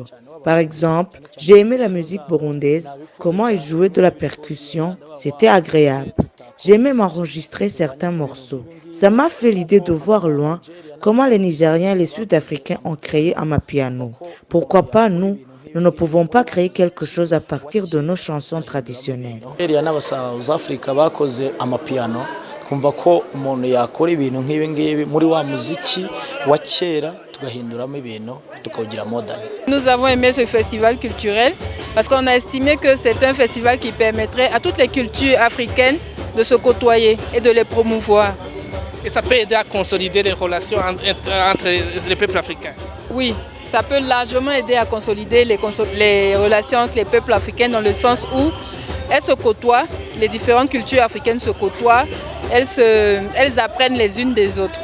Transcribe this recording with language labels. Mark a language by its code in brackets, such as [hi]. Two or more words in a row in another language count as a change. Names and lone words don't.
[fr] Par exemple, j'ai aimé la musique burundaise, comment ils jouaient de la percussion, c'était agréable. J'ai même enregistré certains morceaux. Ça m'a fait l'idée de voir loin comment les Nigériens et les Sud-Africains ont créé un amapiano. Pourquoi pas nous ne pouvons pas créer quelque chose à partir de nos chansons traditionnelles. [rw] kumva ko umuntu yakora ibintu nk'ibi ngibi muri wa muziki wa kera tugahinduramo ibintu tukawugira modern. [fr] Nous avons aimé ce festival culturel parce qu'on a estimé que c'est un festival qui permettrait à toutes les cultures africaines de se côtoyer et de les promouvoir. Et ça peut aider à consolider les relations entre les peuples africains. Oui, ça peut largement aider à consolider les relations entre les peuples africains dans le sens où elles se côtoient, les différentes cultures africaines se côtoient, elles apprennent les unes des autres.